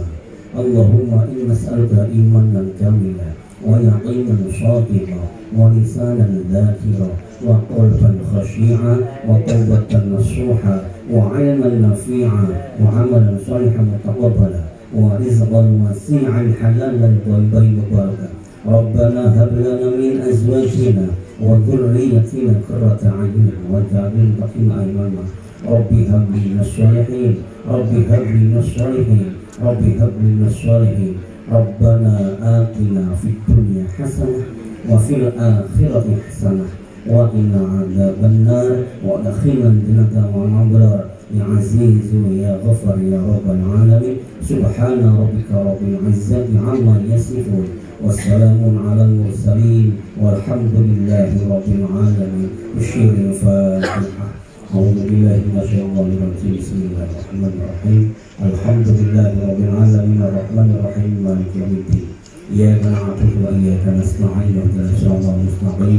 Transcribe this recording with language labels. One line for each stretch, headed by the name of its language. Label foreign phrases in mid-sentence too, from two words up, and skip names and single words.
Arabic: اللهم إنا نسألك إيمانا كاملا ويقينا صادقا ولسانا ذاكرا وقلبا خشيعا وتوبة نصوحا وعلما نفيعا وعملا صالحا متقبلا ورزقا واسعا حلالا طيبا مباركا. ربنا هب لنا من أزواجنا وذريتنا قرة أعين واجعلنا متقين أيمانا. رب هب لي من الصالحين، رب هب لي من الصالحين، رب هب لي من الصالحين. ربنا آتنا في الدنيا حسنة وفي الآخرة حسنة وقنا عذاب النار وأدخلنا الجنة مع الأبرار. يا عزيز يا غفار يا رب العالمين. سبحان ربك رب العزة عما يصفون. وسلام على المرسلين والحمد لله رب العالمين. بسر الفاتحة. أعوذ بالله من الشيطان الرجيم. بسم الله الرحمن الرحيم. الحمد لله رب العالمين الرحمن الرحيم مالك يوم الدين. إياك نعبد وإياك نستعين اهدنا الصراط المستقيم.